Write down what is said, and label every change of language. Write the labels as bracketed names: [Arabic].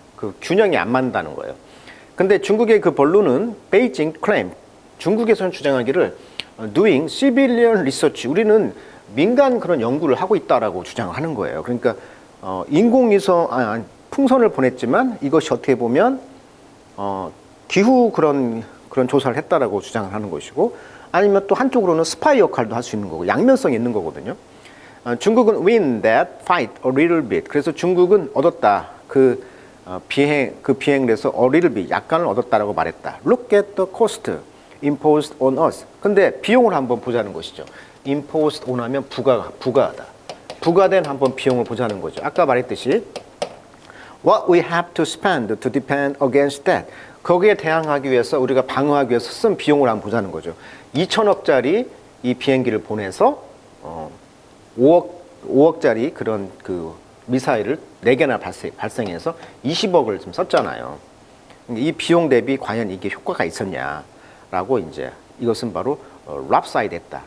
[Korean] 그 균형이 안 맞는다는 거예요. 근데 중국의 그 본론은 베이징 클레임, 중국에서는 주장하기를 [English] doing civilian research, [Korean] 우리는 민간 그런 연구를 하고 있다라고 주장하는 거예요. 그러니까 인공위성 풍선을 보냈지만 이것이 어떻게 보면 기후 그런 조사를 했다라고 주장을 하는 것이고, 아니면 또 한쪽으로는 스파이 역할도 할 수 있는 거고 양면성이 있는 거거든요. 중국은 [English] win that fight a little bit. [Korean] 그래서 중국은 얻었다. 그 비행에서 [English] a little bit [Korean] 약간을 얻었다라고 말했다. [English] Look at the cost imposed on us. [Korean] 근데 비용을 한번 보자는 것이죠. [English] imposed on [Korean] 하면 부가하다. 부가된 한번 비용을 보자는 거죠. 아까 말했듯이 [English] what we have to spend to defend against that. [Korean] 거기에 대항하기 위해서 우리가 방어하기 위해서 쓴 비용을 한번 보자는 거죠. 2천억짜리 이 비행기를 보내서 5억짜리 그런 그 미사일을 4개나 발생해서 20억을 좀 썼잖아요. 이 비용 대비 과연 이게 효과가 있었냐라고 이제 이것은 바로 랍사이드했다.